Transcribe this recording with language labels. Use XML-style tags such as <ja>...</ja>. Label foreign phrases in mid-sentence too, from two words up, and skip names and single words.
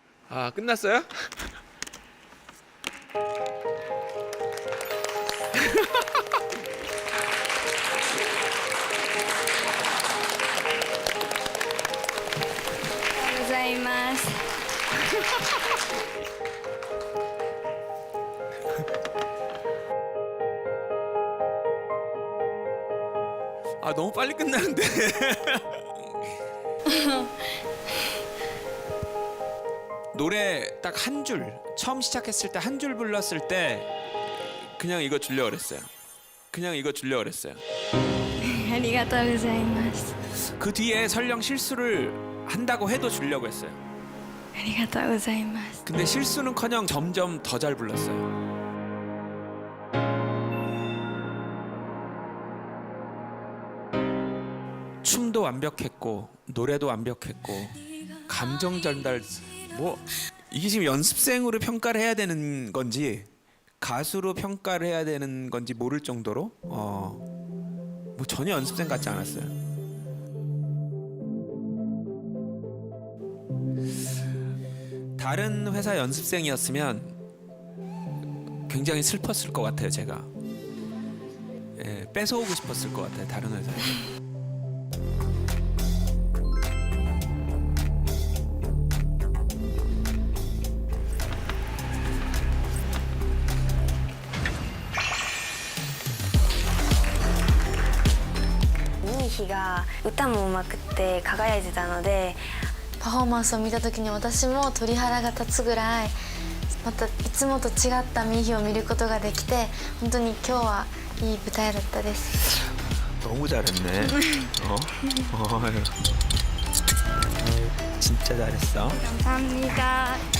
<ko>아 끝났어요?</ko> <ja>ございます</ja> <ko>아 너무 빨리 끝나는데. 노래 딱 한 줄 처음 시작했을 때 한 줄 불렀을 때 그냥 이거 주려고 그랬어요. 그냥 이거 주려고 그랬어요.</ko> <ja>ありがとうございます</ja> <ko>그 뒤에 설령 실수를 한다고 해도 주려고 했어요.</ko> <ja>ありがとうございます</ja> <ko>근데 실수는커녕 점점 더 잘 불렀어요. 춤도 완벽했고 노래도 완벽했고 감정 전달 뭐 이게 지금 연습생으로 평가를 해야 되는 건지 가수로 평가를 해야 되는 건지 모를 정도로 뭐 전혀 연습생 같지 않았어요. 다른 회사 연습생이었으면 굉장히 슬펐을 것 같아요. 제가 뺏어오고 싶었을 것 같아요. 다른 회사에.</ko> <ja>いい日が歌もうまくって輝いてたのでパフォーマンスを見た時に私も鳥肌が立つぐらいまたいつもと違ったミーヒを見ることができて本当に今日はいい舞台だったです</ja> <ko>너무 잘했네. 진짜 잘했어. 감사합니다</ko>